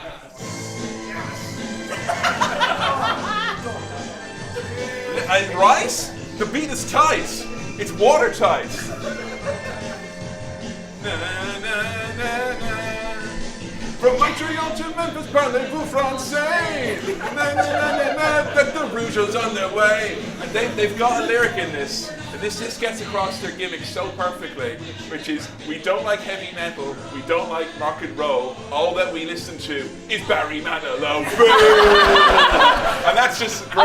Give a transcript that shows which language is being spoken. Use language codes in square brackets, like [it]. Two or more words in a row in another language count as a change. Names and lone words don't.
[en] Right? The beat is tight. It's watertight. Na, na, na, na. From Montreal to Memphis, [fr] parlez-vous français? Na, na, na, na, na, [en] that the Rougeaus on their way. And they've got a lyric in this. And this gets across their gimmick so perfectly, which is, we don't like heavy metal, we don't like rock and roll, all that we listen to is Barry Manilow. And that's just great.